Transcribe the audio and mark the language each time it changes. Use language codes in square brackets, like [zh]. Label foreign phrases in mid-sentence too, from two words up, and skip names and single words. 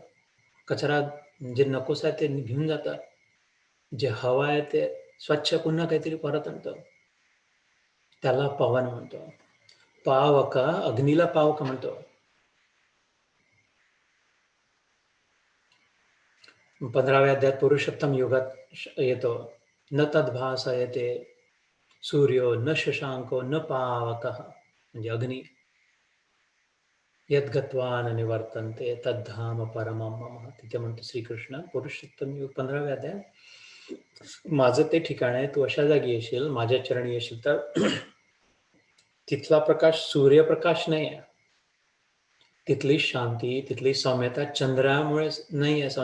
[mr] कचरा जे नकोस आहे ते घेऊन जातात, जे हवा आहे ते स्वच्छ पुन्हा काहीतरी परत आणतं. त्याला पवन म्हणतो. पावक, अग्नीला पावक म्हणतो. 15व्या अध्यायात पुरुषोत्तम युगात येतो. [sa] न तद्भासयते सूर्यो न शशांको न पावकः, [mr] म्हणजे अग्नी. [sa] यद्गत्वा न निवर्तन्ते तद्धाम परमं मम. [mr] तिथे म्हणतो श्रीकृष्ण पुरुषोत्तम युग 15व्या अध्यायात, माझं ते ठिकाण आहे, तू अशा जागी येशील, माझ्या चरणी येशील तर तिथला प्रकाश सूर्यप्रकाश नाही आहे. तिथली शांती, तिथली सौम्यता चंद्रामुळे नाही आहे.